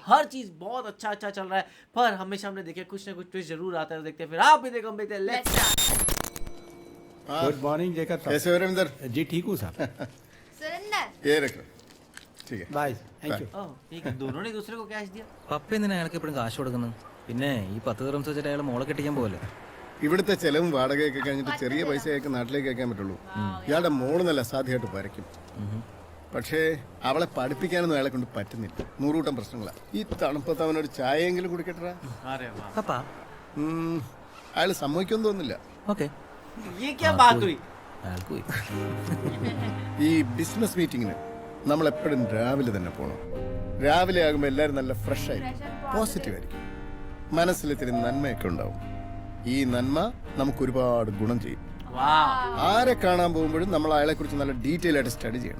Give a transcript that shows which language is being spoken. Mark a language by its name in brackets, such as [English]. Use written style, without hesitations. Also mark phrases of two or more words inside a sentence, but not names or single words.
[Hindi] हर चीज बहुत अच्छा चल रहा है, पर हमेशा हमने देखा कुछ ना कुछ ट्विस्ट जरूर आता है। देखते हैं फिर आप भी देखो, हम देखते हैं। लेट्स [English] good morning [Hindi] जेकब साहब। कैसे हो रविंदर जी ठीक हूँ साहब। ये रखो, ठीक है। [English] bye, thank you. [Hindi] ओह, ठीक है, दोनों ने दूसरे को कैश दिया। [Malayalam] പപ്പ എന്തിനാ അയാൾക്ക് എപ്പോഴും കാശ് കൊടുക്കുന്നത്? പിന്നെ ഈ 10 ദിർഹംസ് വെച്ചിട്ട് അയാൾ മോളെ കെട്ടിക്കാൻ പോകല്ലേ? ഇവിടുത്തെ ചെലവും വാടകയൊക്കെ കഴിഞ്ഞിട്ട് ചെറിയ പൈസയൊക്കെ നാട്ടിലേക്ക് അയക്കാൻ പറ്റുള്ളൂ. ഇയാളുടെ മോള് നല്ല അസാധ്യമായിട്ട് വരയ്ക്കും. പക്ഷേ അവളെ പഠിപ്പിക്കാനൊന്നും അയാളെ കൊണ്ട് പറ്റുന്നില്ല. നൂറുകൂട്ടം പ്രശ്നങ്ങളാണ്. ഈ തണുപ്പത്ത് അവനൊരു ചായയെങ്കിലും കുടിക്കട്ടാ. പപ്പ അയാൾ സമ്മതിക്കുമെന്ന് തോന്നുന്നില്ല. ഓക്കെ, [Hindi] ये क्या बात हुई? [Malayalam] അയാൾക്ക് പോയി. ഈ [English] business meeting [Malayalam] നമ്മൾ എപ്പോഴും രാവിലെ തന്നെ പോകണം. രാവിലെ ആകുമ്പോൾ എല്ലാവരും നല്ല ഫ്രഷ് ആയി പോസിറ്റീവ് ആയിരിക്കും. മനസ്സിൽ ഇത്തിരി നന്മയൊക്കെ ഉണ്ടാവും. ഈ നന്മ നമുക്ക് ഒരുപാട് ഗുണം ചെയ്യും. ആരെ കാണാൻ പോകുമ്പോഴും നമ്മൾ അയാളെ കുറിച്ച് നല്ല ഡീറ്റെയിൽ ആയിട്ട് സ്റ്റഡി ചെയ്യണം.